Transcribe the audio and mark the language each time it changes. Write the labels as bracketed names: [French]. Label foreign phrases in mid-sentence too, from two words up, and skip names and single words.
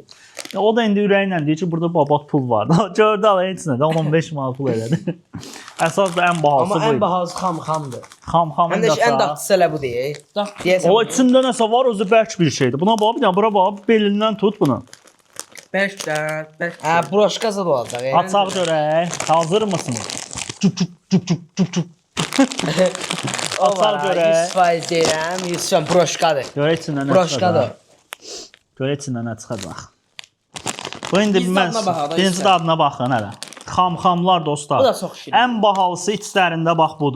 [Azerbaijani] Ya, o da indi ürəklə deyir ki, burada babat pul var. Gördü alayın içində də 10-15 manat pul elədi. Əsas da ən bahalısı Amma bu ən idi. bahalısı xam-xamdır. Xam-xamın Həm də ən da dadlısı elə bu deyil. Deyəsən. o içində nəsə var, özü bərk bir şeydir. Buna bax, bir dənə bura bax, belindən tut bunu. Bərkdən, bərkdən. Hə, broşkası da olacaq. Açaq görək. Hazır mısınız? Cup cup cup cup cup cup. Açaq görək. 100% deyirəm, 100% broşkadır. Görək içindən nə Broşkadır. çıxacaq. Görək içindən nə çıxacaq. Bu indi Biz mən dadına baxaq da, birinci istər. dadına baxın hələ. Xam-xamlar dostlar. Bu da çox şirin. Ən bahalısı içlərində bax budur.